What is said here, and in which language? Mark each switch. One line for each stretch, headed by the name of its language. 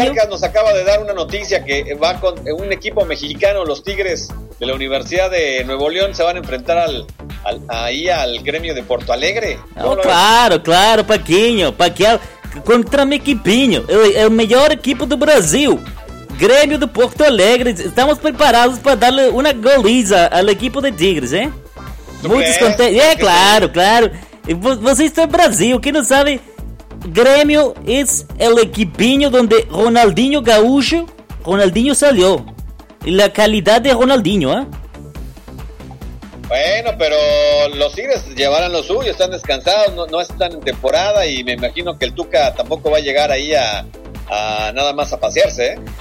Spanish: Nos acaba de dar una noticia que va con un equipo mexicano, los Tigres de la Universidad de Nuevo León, se van a enfrentar al gremio de Porto Alegre. No, claro, claro, Paquinho, contra mi equipinho, el mejor equipo do Brasil, Grêmio de Porto Alegre, estamos preparados para darle una goliza al equipo de Tigres, ¿eh? Muy descontento, claro, claro,
Portuguese: vocês estão no Brasil, quem não sabe...
Spanish: Grêmio es el equipinho donde Ronaldinho Gaúcho, Ronaldinho salió. Y la calidad de Ronaldinho, ¿eh? Bueno, pero los Tigres llevarán lo suyo, están descansados, no están en temporada y me imagino que el Tuca tampoco va a llegar ahí a nada más a pasearse, ¿eh?